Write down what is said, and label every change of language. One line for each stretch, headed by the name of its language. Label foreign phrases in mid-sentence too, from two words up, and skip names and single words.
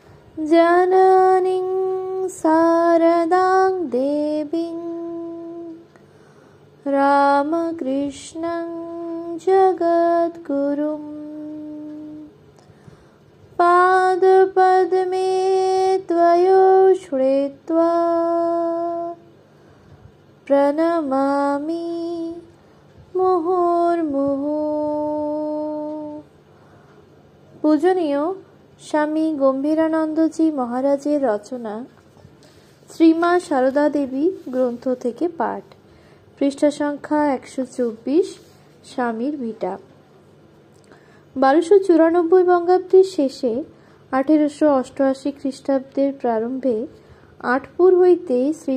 Sanskrit: जननीं शारदां देवीं रामकृष्णं जगद्गुरुं पादपद्मे त्वयोश्रित्वा प्रणमामि मुहुर्मुहुः।
Bangla: पूजनीय স্বামী গম্ভীরানন্দজি মহারাজের রচনা শ্রীমা সারদা দেবী গ্রন্থ থেকে পাঠ, পৃষ্ঠা সংখ্যা 124, স্বামীর ভিটা। 1294 বঙ্গাব্দের শেষে 1888 খ্রিস্টাব্দের প্রারম্ভে আটপুর হইতে শ্রী